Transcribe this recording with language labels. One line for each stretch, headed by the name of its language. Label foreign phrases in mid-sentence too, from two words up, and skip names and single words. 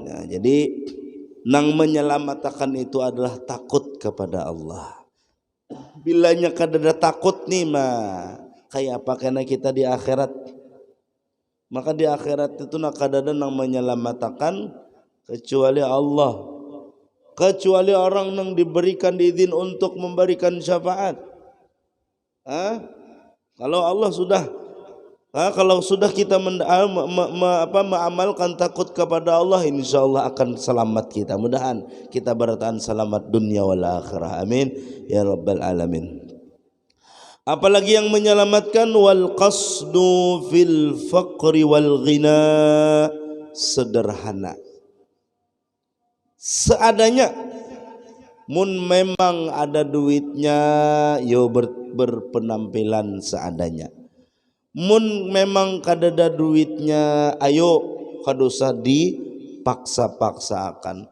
Banjar: Nah, jadi nang menyelamatkan itu adalah takut kepada Allah. Bilanya kadada takut nih mah kayak apa kena kita di akhirat. Maka di akhirat itu nak kadada nang menyelamatkan kecuali Allah,
Indonesian: kecuali orang yang diberikan izin untuk memberikan syafaat. Kalau Allah sudah kalau sudah kita mengamalkan takut kepada Allah,
Arabic: insya Allah
Indonesian: akan selamat kita. Mudahan kita bertahan selamat
Arabic: dunia wal akhirah. Amin ya rabbal alamin.
Indonesian: Apalagi yang menyelamatkan
Arabic: wal qasdu fil faqri wal ghina,
Indonesian: sederhana. Seadanya.
Banjar: Mun memang ada duitnya, yo berpenampilan seadanya. Mun memang kadada duitnya, ayo kadosa dipaksa-paksakan.